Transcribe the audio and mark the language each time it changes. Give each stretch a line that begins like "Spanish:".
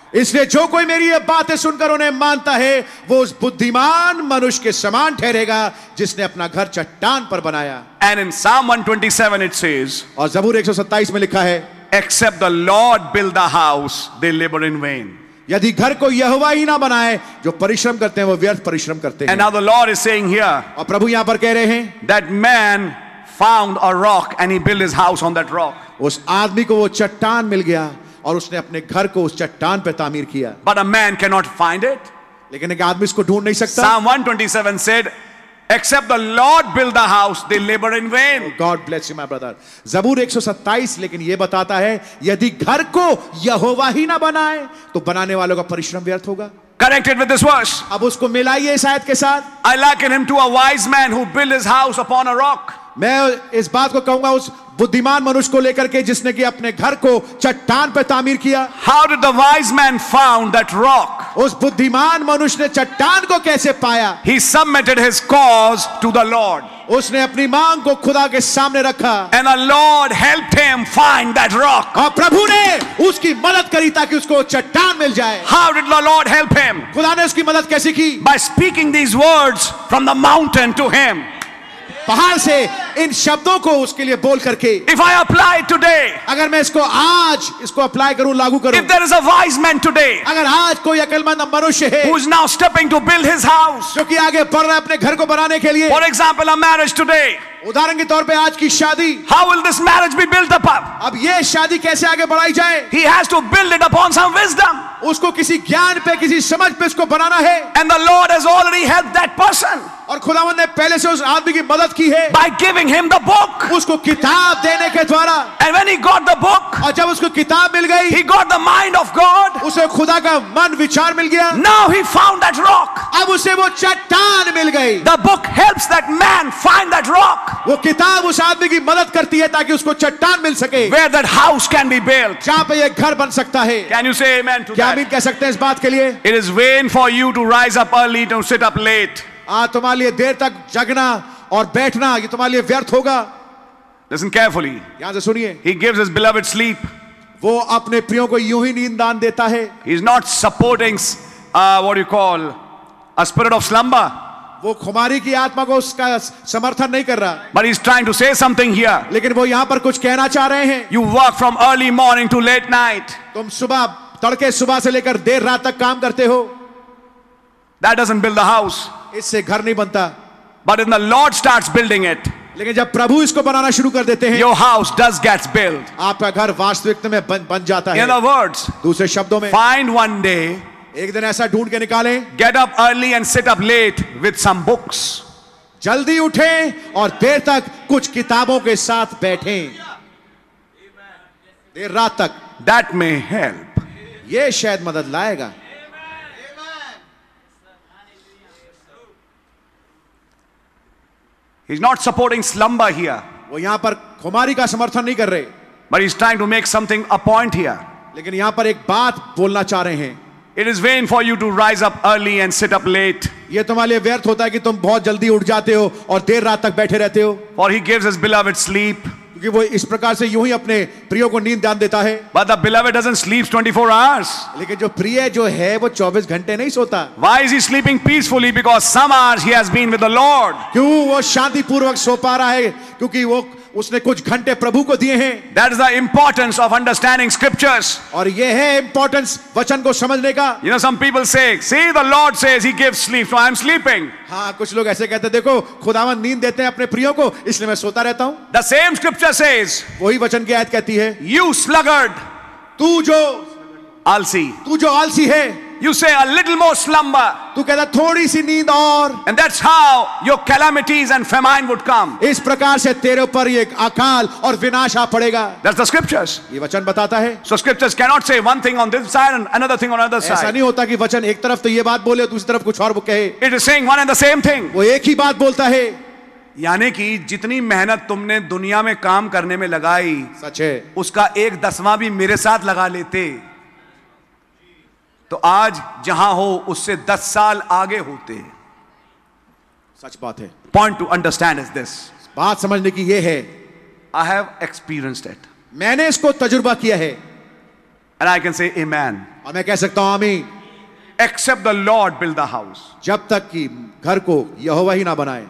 Hindi: इसलिए जो कोई मेरी ये बातें सुनकर उन्हें मानता है वो उस बुद्धिमान मनुष्य के समान ठहरेगा जिसने अपना घर चट्टान पर बनाया।
English: And in Psalm 127 it says,
Hindi: और ज़बूर 127 में लिखा है,
English: except the Lord build the house, they labor in vain.
Hindi: यदि घर को यहोवा ही ना बनाए, जो परिश्रम करते हैं वो व्यर्थ परिश्रम करते हैं।
English: And now the Lord is saying here,
Hindi: और प्रभु यहाँ पर कह रहे हैं,
English: that man found a rock and he built his house on that rock.
Hindi: उस आदमी को वो चट्टान मिल गया और उसने अपने घर को उस चट्टान पे तामीर किया।
English: But a man cannot find it.
Hindi: लेकिन एक आदमी इसको ढूंढ नहीं सकता।
English: Psalm 127 said, except the Lord build the house, they labor in vain. God bless you my brother.
Hindi: ज़बूर 127 लेकिन ये बताता है यदि घर को यहोवा ही ना बनाए तो बनाने वालों का परिश्रम व्यर्थ होगा।
English: Connected with this verse,
Hindi: अब उसको मिलाइए इस आयत के साथ।
English: I liken him to a wise man who built his house upon a rock.
Hindi: मैं इस बात को कहूंगा उस बुद्धिमान मनुष्य को लेकर के जिसने कि अपने घर को चट्टान पर तामीर किया।
English: How did the wise man found that rock?
Hindi: उस बुद्धिमान मनुष्य ने चट्टान को कैसे पाया?
English: He submitted his cause to the Lord.
Hindi: उसने अपनी मांग को खुदा के सामने रखा।
English: And the Lord helped him find that rock.
Hindi: और प्रभु ने उसकी मदद करी ताकि उसको चट्टान मिल जाए।
English: How did the Lord help him?
Hindi: खुदा ने उसकी मदद कैसे की?
English: By speaking these words from the mountain to him.
Hindi: पहाड़ से इन शब्दों को उसके लिए बोल करके।
English: If I apply it today,
Hindi: अगर मैं इसको आज इसको अप्लाई करूं, लागू करूं,
English: if there is a wise man today
Hindi: अगर आज कोई अक्लमंद मनुष्य है
English: who is now stepping to build his house,
Hindi: जो कि आगे बढ़ रहा है अपने घर को बनाने के लिए,
English: for example a marriage today,
Hindi: उदाहरण के तौर पे आज की शादी,
English: How will this marriage be built upon?
Hindi: अब ये शादी कैसे आगे बढ़ाई जाए?
English: He has to build it upon some wisdom.
Hindi: उसको किसी ज्ञान पे, किसी समझ पे उसको बनाना है।
English: And the Lord has already helped that person
Hindi: और खुदावंद ने पहले से उस आदमी की मदद की है
English: by giving him the book.
Hindi: उसको किताब देने के द्वारा।
English: And when he got the book,
Hindi: और जब उसको किताब मिल गई,
English: he got the mind of God.
Hindi: उसे खुदा का मन विचार मिल गया।
English: Now he found that rock.
Hindi: अब उसे वो चट्टान मिल गई।
English: The book helps that man find that rock
Hindi: वो किताब उस आदमी की मदद करती है ताकि उसको चट्टान मिल सके,
English: where that house can be built.
Hindi: जहां पे ये घर बन सकता है।
English: Can you say amen to
Hindi: क्या
English: that?
Hindi: आमीन कह सकते हैं इस बात के लिए?
English: It is vain for you to rise up early to sit up late.
Hindi: तुम्हारे लिए देर तक जगना और बैठना ये तुम्हारे लिए व्यर्थ होगा।
English: Listen carefully.
Hindi: यहां से सुनिए,
English: He gives his beloved sleep.
Hindi: वो अपने प्रियों को यूं ही नींद दान देता है।
English: He's not supporting what you call a spirit of slumber,
Hindi: वो खुमारी की आत्मा को उसका समर्थन नहीं कर रहा,
English: but he's trying to say something here.
Hindi: लेकिन वो यहां पर कुछ कहना चाह रहे हैं।
English: You work from early morning to late night.
Hindi: तुम सुबह तड़के सुबह से लेकर देर रात तक काम करते हो,
English: That doesn't build the house.
Hindi: इससे घर नहीं बनता।
English: But when the Lord starts building it,
Hindi: लेकिन जब प्रभु इसको बनाना शुरू कर देते हैं,
English: your house does gets built.
Hindi: आपका घर वास्तविकता में बन जाता है।
English: In other words,
Hindi: दूसरे शब्दों में,
English: find one day,
Hindi: एक दिन ऐसा ढूंढ के निकालें,
English: get up early and sit up late with some books.
Hindi: जल्दी उठें और देर तक कुछ किताबों के साथ बैठें, देर रात तक।
English: That may help.
Hindi: ये शायद मदद लाएगा।
English: He's not supporting slumber here,
Hindi: वो यहां पर खुमारी का समर्थन नहीं कर रहे,
English: but he's trying to make something a point here.
Hindi: लेकिन यहां पर एक बात बोलना चाह रहे हैं।
English: It is vain for you to rise up early and sit up late,
Hindi: ये तुम्हारे लिए व्यर्थ होता है कि तुम बहुत जल्दी उठ जाते हो और देर रात तक बैठे रहते हो,
English: for he gives his beloved sleep.
Hindi: क्योंकि वो इस प्रकार से यूं ही अपने प्रियो को नींद दान देता है।
English: But the beloved doesn't sleep 24 hours.
Hindi: लेकिन जो प्रिय जो है वो 24 घंटे नहीं सोता।
English: Why is he sleeping peacefully? Because some hours he has been with the Lord.
Hindi: क्यों वो शांति पूर्वक सो पा रहा है? क्योंकि वो उसने कुछ घंटे प्रभु को दिए हैं।
English: That is the importance of understanding scriptures.
Hindi: और ये है इंपॉर्टेंस वचन को समझने का।
English: You know, some people say, see, the Lord says he gives sleep, so I'm sleeping.
Hindi: हाँ, कुछ लोग ऐसे कहते हैं, देखो खुदावंद नींद देते हैं अपने प्रियों को, इसलिए मैं सोता रहता हूँ।
English: The same scripture says,
Hindi: वही वचन की आयत कहती है,
English: you sluggard,
Hindi: तू जो आलसी है,
English: you say a little more slumber,
Hindi: तू कहता थोड़ी सी नींद और,
English: and that's how your calamities and famine would come.
Hindi: इस प्रकार से तेरे ऊपर ये अकाल और विनाश आ पड़ेगा।
English: That's the scriptures.
Hindi: ये वचन बताता है।
English: So scriptures cannot say one thing on this side and another thing on the other
Hindi: ऐसा
English: side.
Hindi: नहीं होता कि वचन एक तरफ तो ये बात बोले और दूसरी तरफ कुछ और वो कहे।
English: It is saying one and the same thing.
Hindi: वो एक ही बात बोलता है। यानी कि जितनी मेहनत तुमने दुनिया में काम करने में लगाई, सच है, उसका 1/10 भी मेरे साथ लगा लेते तो आज जहां हो उससे 10 साल आगे होते। सच बात है।
English: Point to understand is this.
Hindi: बात समझने की ये है,
English: I have experienced it.
Hindi: मैंने इसको तजुर्बा किया है
English: And I can say amen.
Hindi: और मैं कह सकता हूं आमीन।
English: Except the Lord build the house,
Hindi: जब तक कि घर को यहोवा ही ना बनाए,